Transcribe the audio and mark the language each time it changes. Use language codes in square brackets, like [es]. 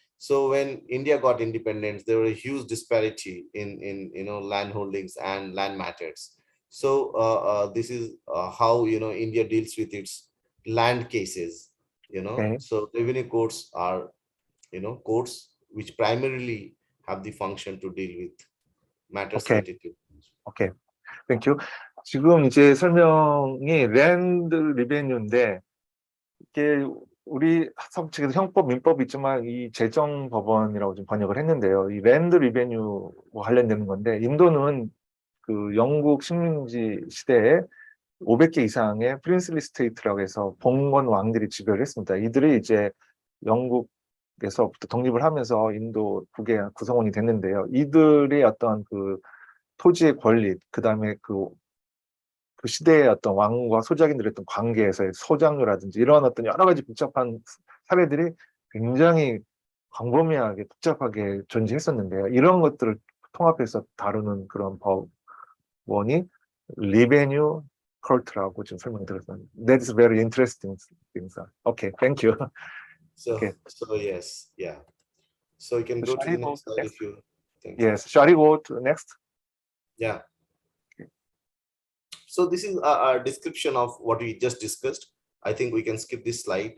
[en] So when India got independence, there was a huge disparity in you know, land holdings and land matters. So this is how, you know, India deals with its land cases, you know. So revenue courts are, you know, courts which primarily have the function to deal with matters related to. Okay, thank you. [ko] 지금 이제 설명이 랜드 리베뉴인데 이게 우리 학습책에서 형법, 민법이 있지만 이 재정법원이라고 좀 번역을 했는데요. 이 랜드 리베뉴와 관련되는 건데 인도는 그 영국 식민지 시대에 500개 이상의 프린슬리 스테이트라고 해서 봉건 왕들이 지배를 했습니다. 이들이 이제 영국에서부터 독립을 하면서 인도 국의 구성원이 됐는데요. 이들의 어떤 그 토지의 권리, 그다음에 그 시대의 어떤 왕과 소작인들의 어떤 관계에서의 소장료라든지 이런 어떤 여러 가지 복잡한 사례들이 굉장히 광범위하게 복잡하게 존재했었는데요. 이런 것들을 통합해서 다루는 그런 법원이 리베뉴 컬트라고 지금 설명드렸습니다. [en] That is very interesting things. Okay, thank you. So yes, yeah. So you can go to the next slide if you think. Yes, shall we go to the next? Yeah. So this is a description of what we just discussed. I think we can skip this slide.